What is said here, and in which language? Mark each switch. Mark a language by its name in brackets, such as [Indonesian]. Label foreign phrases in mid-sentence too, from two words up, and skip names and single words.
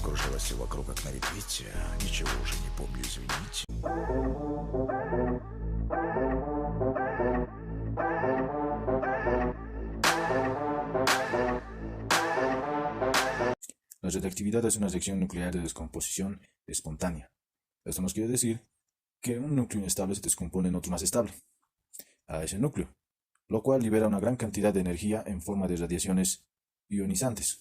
[Russian] Крутилось вокруг как на репите. Ничего уже не помню, извините. [Spanish] La radiactividad es una reacción nuclear de descomposición espontánea. Esto nos quiere decir que un núcleo inestable se descompone en otro más estable, a ese núcleo, lo cual libera una gran cantidad de energía en forma de radiaciones ionizantes.